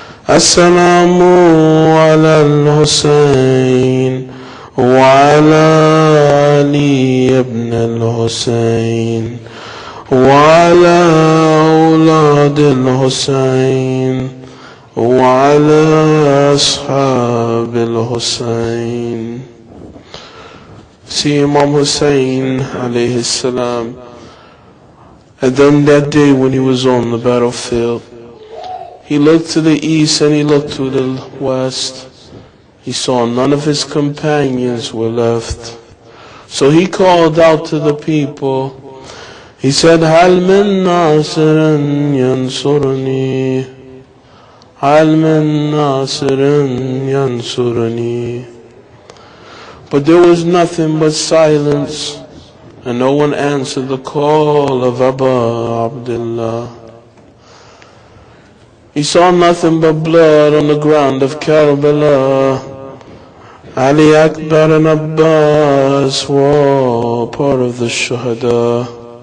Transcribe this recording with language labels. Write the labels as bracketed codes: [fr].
[ar] السلام على الحسين وعلى علي ابن الحسين وعلى أولاد الحسين وعلى أصحاب الحسين. [en] See, Imam Hussain alayhi salam, and then that day when he was on the battlefield, he looked to the east and he looked to the west. He saw none of his companions were left. So he called out to the people. He said, [ar] هل من ناصر ينصرني هل من ناصر ينصرني. [en] But there was nothing but silence, and no one answered the call of Aba Abdullah. He saw nothing but blood on the ground of Karbala. Ali Akbar and Abbas were part of the Shuhada.